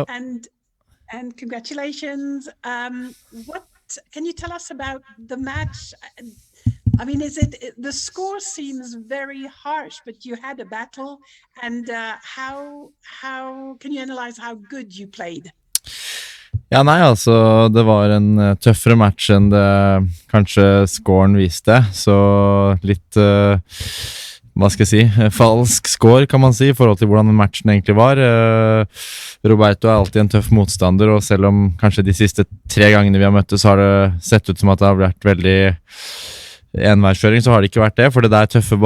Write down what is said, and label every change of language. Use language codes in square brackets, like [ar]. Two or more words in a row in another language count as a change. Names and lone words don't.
[en] and congratulations. What can you tell us about the match? I mean, the score seems very harsh, but you had a battle, and how can you analyze how good you played? [no] Ja, nei, altså, det var en tøffere match enn det kanskje scoren viste, så litt, hva skal jeg si, falsk score kan man si, i forhold til hvordan matchen egentlig var. Roberto er alltid en tøff motstander, og selv om kanskje de siste 3 gangene vi har møttes, så har det sett ut som at det har vært veldig enveiskjøring, så har det ikke vært det, for det er tøffe